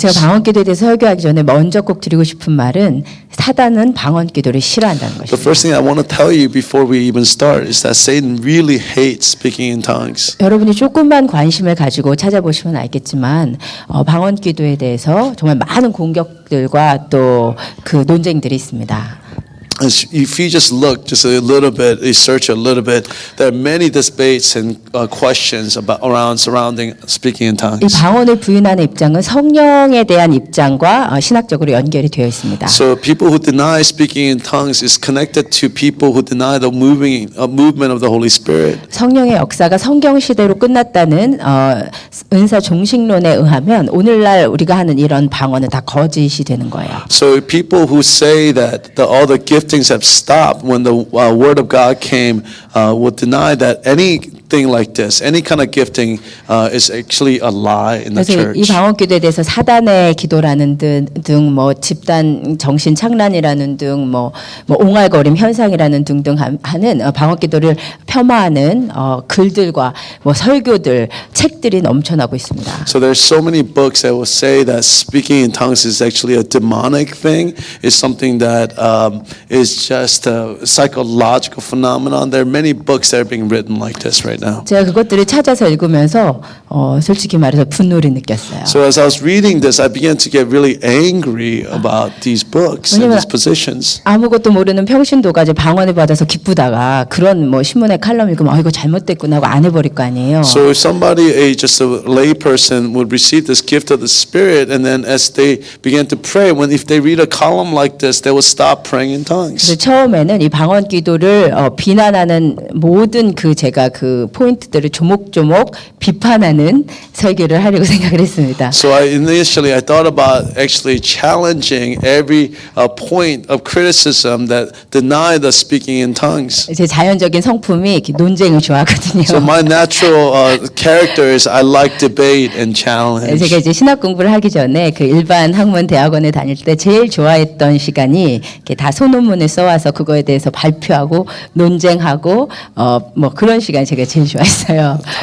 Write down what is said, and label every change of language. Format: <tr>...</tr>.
<ko>제가 방언 기도에 대해서 설교하기 전에 먼저 꼭 드리고 싶은 말은 사단은 방언 기도를 싫어한다는</ko> <en>The</en> <ko>것입니다.</ko> <en>first thing I want to tell you before we even start is that Satan really hates speaking in tongues.</en> <ko>여러분이 조금만 관심을 가지고 찾아보시면 알겠지만 방언 기도에 대해서 정말 많은 공격들과 또 그 논쟁들이 있습니다.</ko> <en>If you just look just a little bit, you search a little bit, there are many debates and questions around surrounding speaking in</en> <ko>이</ko> <en>tongues.</en> <ko>방언을 부인하는 입장은 성령에 대한 입장과 신학적으로 연결이 되어 있습니다.</ko> <en>So people who deny speaking in tongues is connected to people who deny the movement of the Holy Spirit.</en> <ko>성령의 역사가 성경 시대로 끝났다는 은사 종식론에 의하면 오늘날 우리가 하는 이런 방언은 다 거짓이 되는 거예요.</ko> <en>So people who say that all the giftings have stopped when the word of God came will deny that anything like this, any kind of gifting is actually a lie in the</en> <ko>그래서 이</ko> <en>church.</en> <ko>방언 기도에 대해서 사단의 기도라는 등 뭐 집단 정신 착란이라는 등 뭐 옹알거림 현상이라는 등등 하는 방언 기도를 폄하하는 글들과 뭐 설교들, 책들이 넘쳐나고 있습니다.</ko> <en>So there's so many books that will say that speaking in tongues is actually a demonic thing, is something that is just a psychological phenomenon. There are many books that are being written like this right now.</en> <ko>제가 그것들을 찾아서 읽으면서 솔직히 말해서 분노를 느꼈어요.</ko> <en>So as I was reading this, I began to get really angry about these books and these positions.</en> <ko>아무것도 모르는 평신도가 이제 방언을 받아서 기쁘다가 그런 뭐 신문에 칼럼 읽으면 이거 잘못됐구나 하고 안 해버릴 거 아니에요.</ko> <en>So if somebody, just a lay person, would receive this gift of the Spirit, and then as they began to pray, if they read a column like this, they will stop praying in tongues.</en> <ko>그래서 처음에는 이 방언 기도를 비난하는 모든 제가 그 포인트들을 조목조목 비판하는 설교를 하려고 생각을 했습니다.</ko> <en>So initially I thought about actually challenging every point of criticism that deny the speaking in tongues.</en> <ko>제 자연적인 성품이 이렇게 논쟁을 좋아하거든요.</ko> <en>So my natural character is I like debate and challenge.</en> <ko>제가 이제 신학 공부를 하기 전에 그 일반 학문 대학원에 다닐 때 제일 좋아했던 시간이 이렇게 다 소논문을 써와서 그거에 대해서 발표하고 논쟁하고 뭐 그런 시간 제가 제일 좋아했어요.</ko>